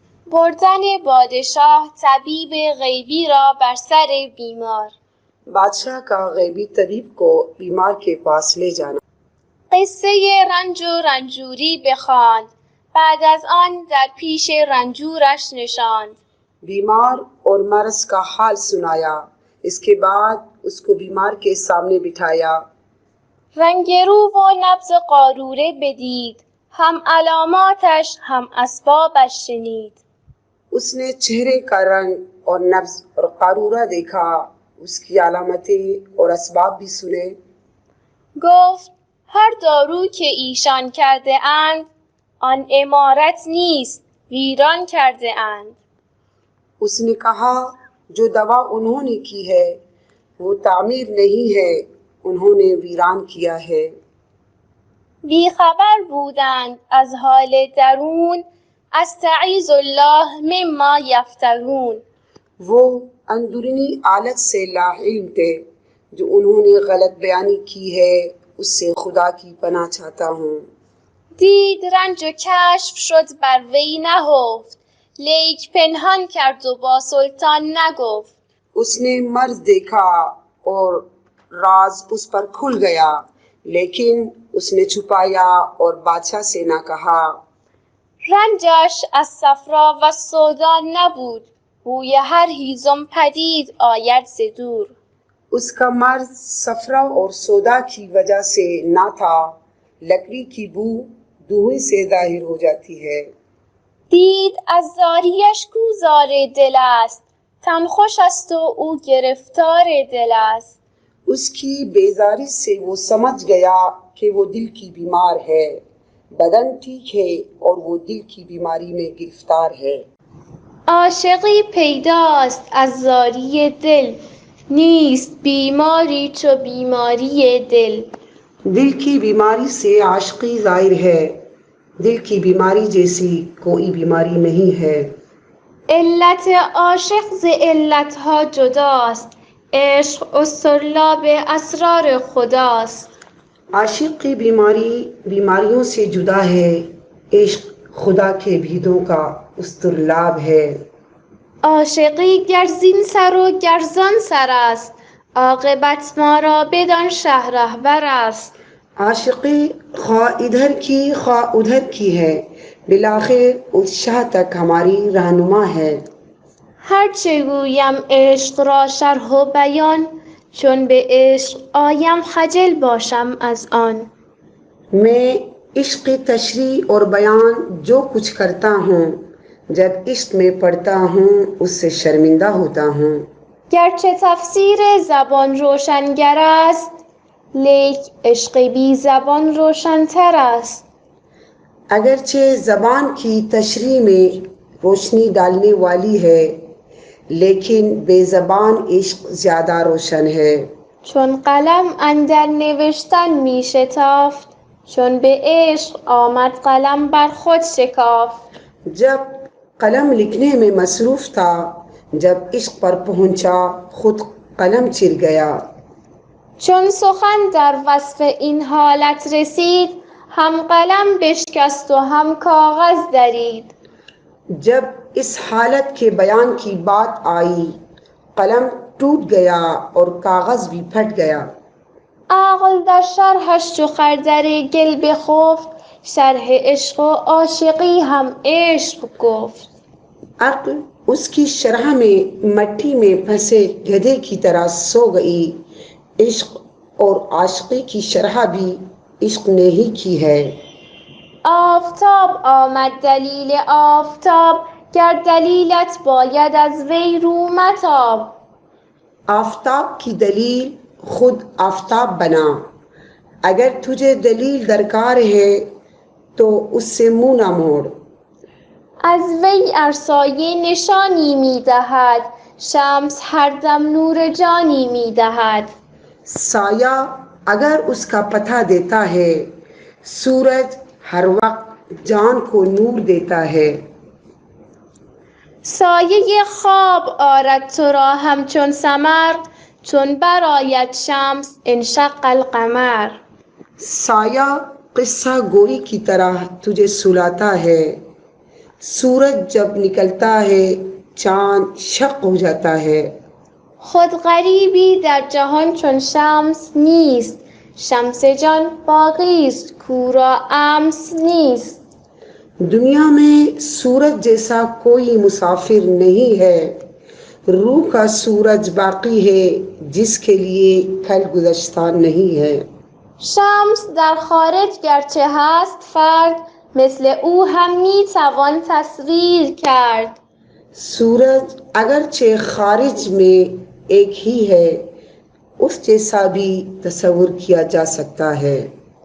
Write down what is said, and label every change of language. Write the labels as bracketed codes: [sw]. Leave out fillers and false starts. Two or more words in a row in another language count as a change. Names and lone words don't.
[fa] بردن پادشاه طبیب غیبی را بر سر بیمار. [ur] بادشاہ کا غیبی طبیب کو بیمار کے پاس لے جانا. [fa] قصه رنج و رنجوری بخواند. بعد از آن در پیش رنجورش نشاند. [ur] بیمار اور مرض کا حال سنایا. اس کے بعد اس کو بیمار کے سامنے بٹھایا. [fa] رنگ رو و نبض قاروره بدید. هم علاماتش هم اسبابش شنید. [ur] اس نے چہرے کا رنگ اور نبض اور قارورہ دیکھا. اس کی علامتیں اور اسباب بھی سنے. [fa] گفت هر دارو که ایشان کرده اند آن عمارت نیست، ویران کرده اند. [ur] اس نے کہا جو دوا انہوں نے کی ہے وہ تعمیر نہیں ہے، انہوں نے ویران کیا ہے. [fa] بی خبر بودند از حال درون، [ar] استعیذ الله مما یفترون. [ur] وہ اندرونی حالت سے لاعلم تھے جو انہوں نے غلط بیانی کی ہے، اس سے خدا کی پناہ چاہتا ہوں. [fa] دید رنج و کشف شد بر وی نهفت، لیک پنهان کرد و با سلطان نگفت. [ur] اس نے مرض دیکھا اور راز اس پر کھل گیا، لیکن اس نے چھپایا اور بادشاہ سے نہ کہا. [fa] رنجش از صفرا و سودا نبود، بوی هر هیزم پدید آید ز دور. [ur] اس کا مرض صفرا اور سودا کی وجہ سے نہ تھا، لکڑی کی بو دھوئیں سے ظاہر ہو جاتی ہے. [fa] دید از زاریش کو زار دل است، تن خوش است و او گرفتار دل است. [ur] اس کی بیزاری سے وہ سمجھ گیا کہ وہ دل کی بیمار ہے. بدن ٹھیک ہے اور وہ دل کی بیماری میں گرفتار ہے. [fa] عاشقی پیداست از زاری دل، نیست بیماری چو بیماری دل. [ur] دل کی بیماری سے عاشقی ظاہر ہے، دل کی بیماری جیسی کوئی بیماری نہیں ہے. [fa] علت عاشق ز علتها جداست، عشق اسطرلاب اسرار خداست. [ur] عاشق کی بیماری بیماریوں سے جدا ہے، عشق خدا کے بھیدوں کا استرلاب ہے. [fa] عاشقی گر زین سر و گر زان سر است، عاقبت ما را بدان شه رهبر است. [ur] عاشقی خواہ ادھر کی خواہ ادھر کی ہے، بالآخر اس شاہ تک ہماری رہنما ہے. [fa] هرچه گویم عشق را شرح و بیان، چون به عشق آیم خجل باشم از آن. [ur] میں عشق تشریح اور بیان جو کچھ کرتا ہوں، جب عشق میں پڑھتا ہوں اس سے شرمندہ ہوتا ہوں. [fa] گرچه تفسیر زبان روشنگر است، لیک عشق بی زبان روشنتر است. [ur] اگرچہ زبان کی تشریح میں روشنی ڈالنے والی ہے، لیکن بے زبان عشق زیادہ روشن ہے. [fa] چون قلم اندر نوشتن می شتافت، چون به عشق آمد قلم بر خود شکافت. [ur] جب قلم لکھنے میں مصروف تھا، جب عشق پر پہنچا خود قلم چر گیا. [fa] چون سخن در وصف این حالت رسید، هم قلم بشکست و هم کاغذ درید. [ur] جب اس حالت کے بیان کی بات آئی، قلم ٹوٹ گیا اور کاغذ بھی پھٹ گیا. [fa] عقل در شرحش چو خردر گل بخفت، شرح عشق و عاشقی هم عشق گفت. [ur] عقل اس کی شرح میں مٹی میں پھنسے گدھے کی طرح سو گئی. عشق اور عاشقی کی شرح بھی عشق نے ہی کی ہے. [fa] آفتاب آمد دلیل آفتاب، گر دلیلت باید از وی رو متاب. [ur] آفتاب کی دلیل خود آفتاب بنا، اگر تجھے دلیل درکار ہے تو اس سے منہ نہ موڑ. [fa] از وی ار سایه نشانی می دهد، شمس هر دم نور جانی می دهد. [ur] سایہ اگر اس کا پتہ دیتا ہے، سورج ہر وقت جان کو نور دیتا ہے. [fa] سایه خواب آرد تو را همچون ثمر، چون برآید شمس [ar] انشق القمر. [ur] سایہ قصہ گوئی کی طرح تجھے سلاتا ہے، سورج جب نکلتا ہے چاند شق ہو جاتا ہے. [fa] خود غریبی در جهان چون شمس نیست. شمس جان باقی است کو را امس نیست. [ur] دنیا میں سورج جیسا کوئی مسافر نہیں ہے. روح کا سورج باقی ہے جس کے لیے کل گزشتہ نہیں ہے. [fa] شمس در خارج گرچه هست فرد مثل او هم میتوان تصویر کرد. [ur] سورج اگرچہ خارج میں ایک ہی ہے اس جیسا بھی تصور کیا جا سکتا ہے.